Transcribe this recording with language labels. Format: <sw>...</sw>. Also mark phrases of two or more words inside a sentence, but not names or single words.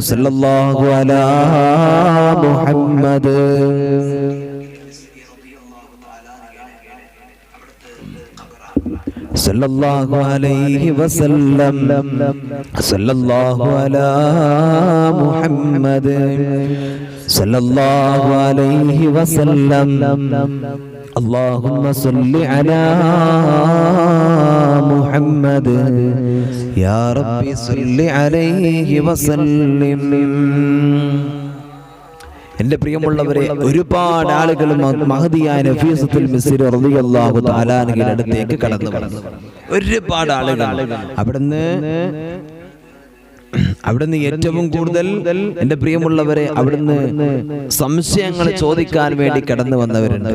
<ar>صلى الله على محمد صلى الله عليه وسلم. صلى الله على محمد صلى الله عليه وسلم. اللهم صل على محمد يا ربي صل عليه وسلم.</ar> <ml>എന്റെ പ്രിയമുള്ളവരെ, ഒരുപാട് ആളുകൾ മഹദിയായ നഫീസത്തുൽ മിസ്രി</ml> <ar>رضي الله تعالى عنها</ar> <ml>അടുത്തേക്ക് കടന്നു വന്നു. ഒരുപാട് ആളുകൾ അവിടുന്ന് ഏറ്റവും കൂടുതൽ എന്റെ പ്രിയമുള്ളവരെ അവിടുന്ന് സംശയങ്ങൾ ചോദിക്കാൻ വേണ്ടി കടന്നു വന്നവരുണ്ട്.</ml>